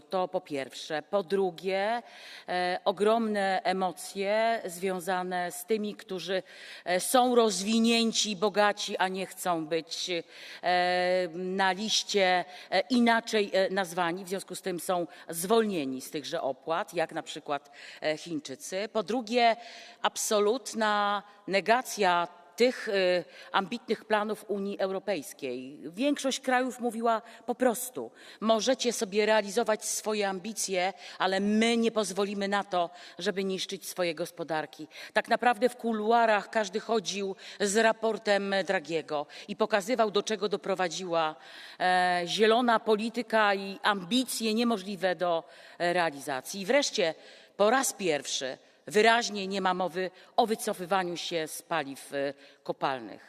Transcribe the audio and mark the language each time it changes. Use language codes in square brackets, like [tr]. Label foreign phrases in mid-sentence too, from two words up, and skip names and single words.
[pl] To po pierwsze. Po drugie, ogromne emocje związane z tymi, którzy są rozwinięci, bogaci, a nie chcą być na liście inaczej nazwani. W związku z tym są zwolnieni z tychże opłat, jak na przykład Chińczycy. Po drugie, absolutna negacja tych ambitnych planów Unii Europejskiej. Większość krajów mówiła po prostu: możecie sobie realizować swoje ambicje, ale my nie pozwolimy na to, żeby niszczyć swojej gospodarki. Tak naprawdę w kuluarach każdy chodził z raportem Draghiego i pokazywał, do czego doprowadziła zielona polityka i ambicje niemożliwe do realizacji. I wreszcie po raz pierwszy wyraźnie nie ma mowy o wycofywaniu się z paliw kopalnych.